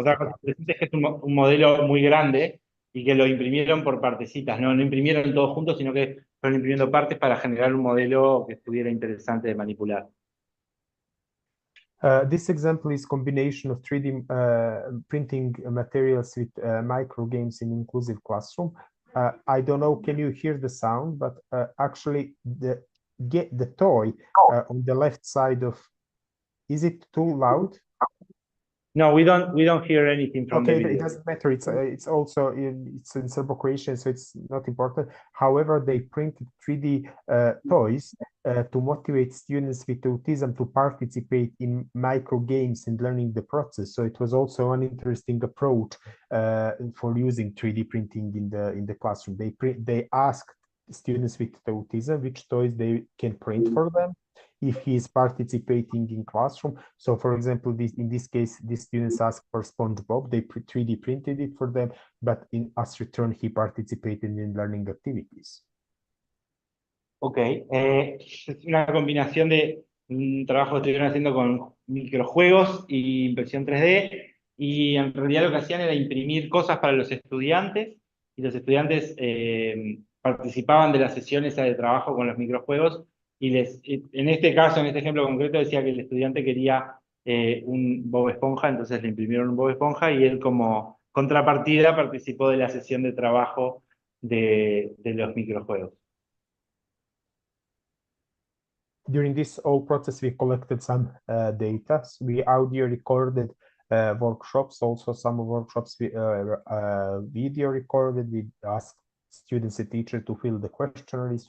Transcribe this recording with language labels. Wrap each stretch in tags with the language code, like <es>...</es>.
<es>Otra cosa</es> <en>part.</en> <es>interesante es que es un modelo muy grande y que lo imprimieron por partecitas, no imprimieron todo junto, sino que fueron imprimiendo partes para generar un modelo que estuviera interesante de manipular.</es> <en>This example is combination of 3D printing materials with micro games in inclusive classroom. I don't know, can you hear the sound? But actually, the toy on the left side of, is it too loud? No, we don't hear anything from the video. It doesn't matter. It's also it's in Serbo-Croatian, so it's not important. However, they printed 3D toys to motivate students with autism to participate in micro games and learning the process. So it was also an interesting approach for using 3D printing in the classroom. They asked students with autism which toys they can print for them if he is participating in classroom. So for example, in this case, the students asked for SpongeBob, they 3D printed it for them, but as return, he participated in learning activities.</en> <es>Ok, es una combinación de un trabajo que estuvieron haciendo con microjuegos y impresión 3D, y en realidad lo que hacían era imprimir cosas para los estudiantes, y los estudiantes participaban de las sesiones de trabajo con los microjuegos, en este caso, en este ejemplo concreto, decía que el estudiante quería un Bob Esponja, entonces le imprimieron un Bob Esponja, y él como contrapartida participó de la sesión de trabajo de los microjuegos.</es> <en>During this whole process, we collected some data. So we audio recorded workshops, also some workshops we video recorded. We asked students and teachers to fill the questionnaires.</en>